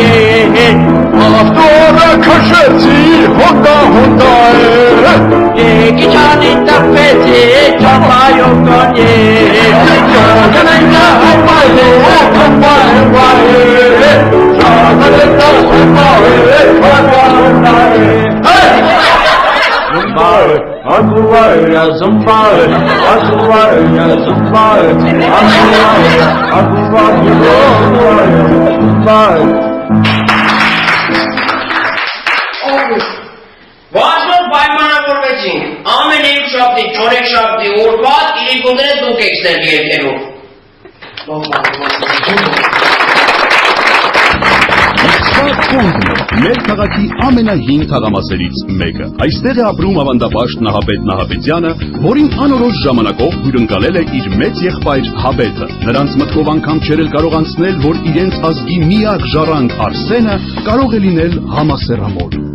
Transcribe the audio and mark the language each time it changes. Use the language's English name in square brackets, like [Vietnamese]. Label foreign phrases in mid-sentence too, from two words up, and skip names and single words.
[Armenian] ավտորը քշեցի, հոնդա է, Եկի չանին տպեցի չոմպա յոկոն է Շագնենգա հոմպա է, հոմպա հոմպա է Շագնենգա հոմպա է, հոմպա հոմպա է Aguvaya zumbaya, aguvaya zumbaya, aguvaya zumbaya. Վազնով պայմանավորվեցինք, ամեն երկ շաբթի, չորեք շաբթի, օրվա իրիկուները դուք եք ստեղ երկերով։ Մեր քաղաքի ամենահին թաղամասերից մեկը։ Այստեղ է ապրում ավանդապաշտ Նահապետ Նահապետյանը, որին անորոշ ժամանակով հյուրընկալել է իր մեծ եղբայր Հաբետը։ Նրանց մտքով անգամ չէր կարող անցնել, որ իրենց ազգի միակ ժառանգ Արսենը կարող է լինել համասեռամոլ։